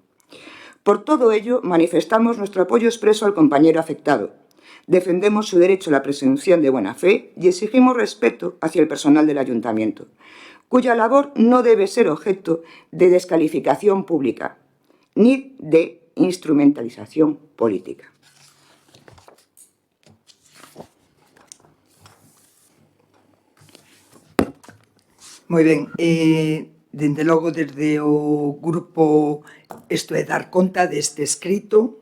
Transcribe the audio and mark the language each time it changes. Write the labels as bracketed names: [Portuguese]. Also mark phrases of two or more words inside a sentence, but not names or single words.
[Spanish] Por todo ello, manifestamos nuestro apoyo expreso al compañero afectado. Defendemos su derecho a la presunción de buena fe y exigimos respeto hacia el personal del ayuntamiento, cuya labor no debe ser objeto de descalificación pública ni de instrumentalización política. [Galician] Moi ben, dende logo desde o grupo isto é dar conta deste escrito.